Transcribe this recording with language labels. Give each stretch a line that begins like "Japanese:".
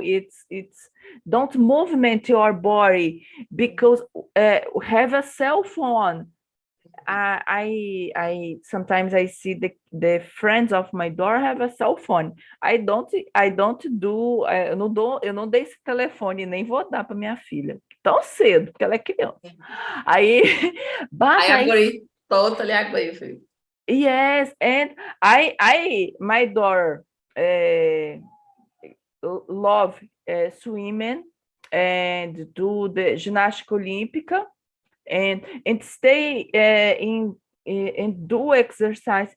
English: It's don't movement your body because have a cell phone. I sometimes I see the friends of my daughter have a cell phone. I don't do,
Portuguese: eu não dei esse telefone, nem vou dar para minha filha tão cedo, porque ela é criança. Aí,
English: I but I agree. Totally agree with you. yes, and my daughter uh, love swimming and do the
Portuguese: ginástica olímpica
English: and stay and do exercise.